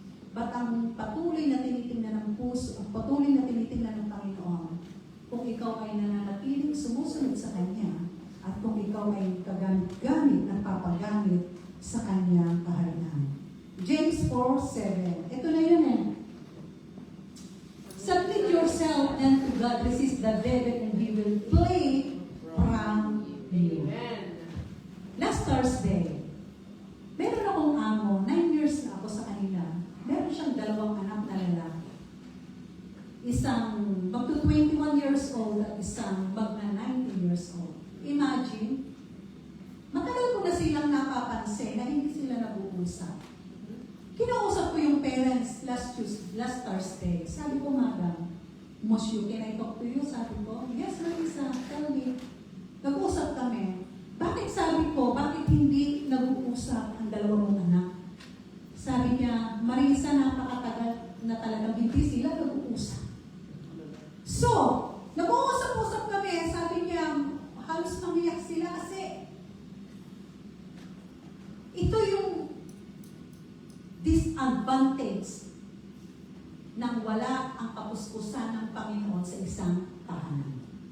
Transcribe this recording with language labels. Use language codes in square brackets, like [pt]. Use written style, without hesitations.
[tl] But ang patuloy na tinitingnan ng puso, ang patuloy na tinitingnan ng Panginoon, kung ikaw ay nananatiling sumusunod sa Kanya, at kung ikaw ay kagamit-gamit at papagamit sa Kanyang kaharian. James 4:7. Ito na yun eh. [en] Submit yourself then to God, resist the devil, and he will flee from you. Last Thursday, [tl] meron akong amo, 9 years na ako sa kanila. Meron siyang 2 anak na lalaki. Isang magto 21 years old at isang magna 19 years old. Imagine, matagal ko na silang napapansin na hindi sila nag-uusap. Kinausap ko yung parents [en] last Thursday. [tl] Sabi ko, [en] Madam, Monsieur, can I talk to you? Sabi ko, yes, Marisa, tell me. [tl] Nag-uusap kami. Bakit sabi ko, bakit hindi nag-uusap ang 2 mong anak? Sabi niya, Marisa, napakatagal na talagang hindi sila nag-uusap. So, nag-uusap-usap kami. Sabi niya, halos mamiyak sila kasi ito yung disadvantage nang wala ang kapuspusan ng Panginoon sa isang tahanan.